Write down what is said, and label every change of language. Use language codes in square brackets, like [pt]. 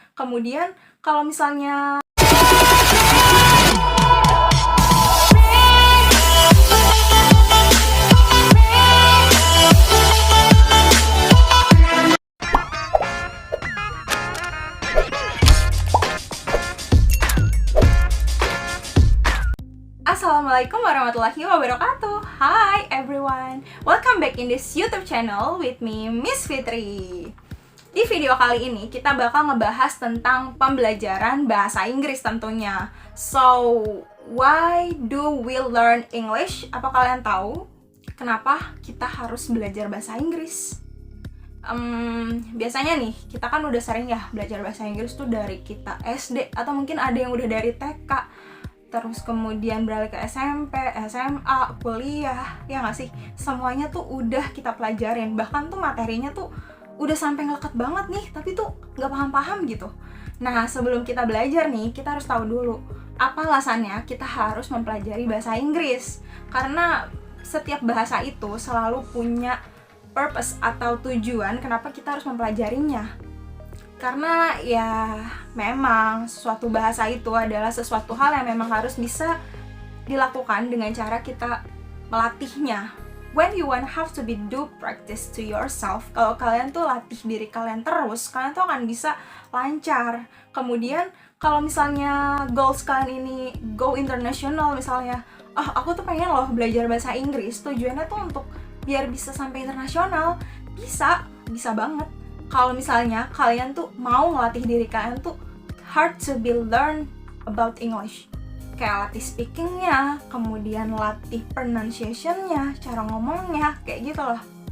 [id] Kemudian kalau misalnya [ar] Assalamualaikum warahmatullahi wabarakatuh. [en] Hi everyone, welcome back in this YouTube channel with me, Miss Fitri. [id] Di video kali ini kita bakal ngebahas tentang pembelajaran bahasa Inggris tentunya. [en] So, why do we learn English? [id] Apa kalian tahu kenapa kita harus belajar bahasa Inggris? Biasanya nih, kita kan udah sering ya belajar bahasa Inggris tuh dari kita SD, atau mungkin ada yang udah dari TK, terus kemudian beralih ke SMP, SMA, kuliah, ya nggak sih? Semuanya tuh udah kita pelajarin, bahkan tuh materinya tuh udah sampai ngelekat banget nih, tapi tuh nggak paham-paham gitu. Nah, sebelum kita belajar nih, kita harus tahu dulu apa alasannya kita harus mempelajari bahasa Inggris. Karena setiap bahasa itu selalu punya purpose atau tujuan kenapa kita harus mempelajarinya. Karena ya memang suatu bahasa itu adalah sesuatu hal yang memang harus bisa dilakukan dengan cara kita melatihnya. [en] When you want have to be do practice to yourself. [id] Kalau kalian tuh latih diri kalian terus, kalian tuh akan bisa lancar. Kemudian kalau misalnya goals kalian ini [en] go international [id] misalnya, aku tuh pengen loh belajar bahasa Inggris, tujuannya tuh untuk biar bisa sampai internasional. Bisa banget. Kalau misalnya kalian tuh mau ngelatih diri kalian tuh [en] hard to be learn about English, [id] kayak latih speakingnya, kemudian latih pronunciation-nya, cara ngomongnya, kayak gitu loh.